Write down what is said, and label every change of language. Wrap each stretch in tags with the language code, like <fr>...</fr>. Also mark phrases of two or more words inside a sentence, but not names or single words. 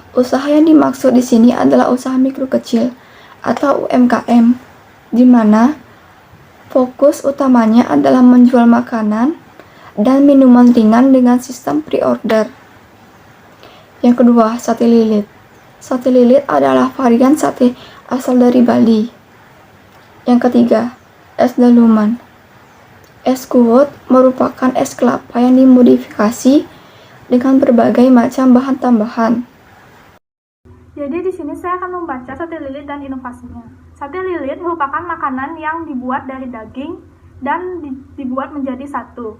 <id>Usaha yang dimaksud di sini adalah usaha mikro kecil atau UMKM, di mana fokus utamanya adalah menjual makanan dan minuman ringan dengan sistem pre-order. Yang kedua, sate lilit. Sate lilit adalah varian sate asal dari Bali. Yang ketiga, es daluman. Es kuot merupakan es kelapa yang dimodifikasi dengan berbagai macam bahan tambahan. Jadi di sini saya akan membaca sate lilit dan inovasinya. Sate lilit merupakan makanan yang dibuat dari daging dan dibuat menjadi satu.</id>